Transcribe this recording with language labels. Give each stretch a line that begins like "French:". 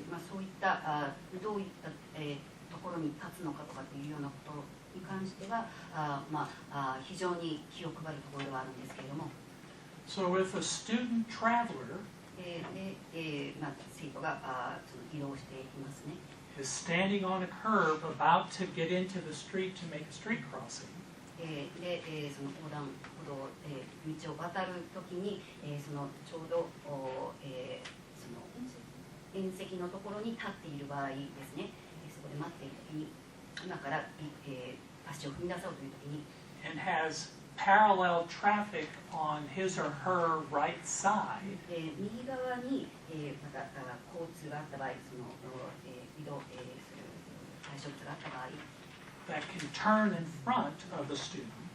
Japanese: そういったどういった、ところに立つのかとかっていうようなことに関しては非常に気を配るところではあるんですけれども、
English: So if a student traveler
Japanese: 生徒がその移動していますね。
English: is standing on a curb about to get into the street to make a street crossing,
Japanese: で、その横断歩道、道を渡るときに、そのちょうどその縁石のところに立っている場合ですね、そこで待っているときに今から、足を踏み出そうというときに、
English: and has parallel traffic on his or her right side,
Japanese: 右側に、また交通があった場合、その、移動、する対象物があった場合、
English: that can turn in front of the student,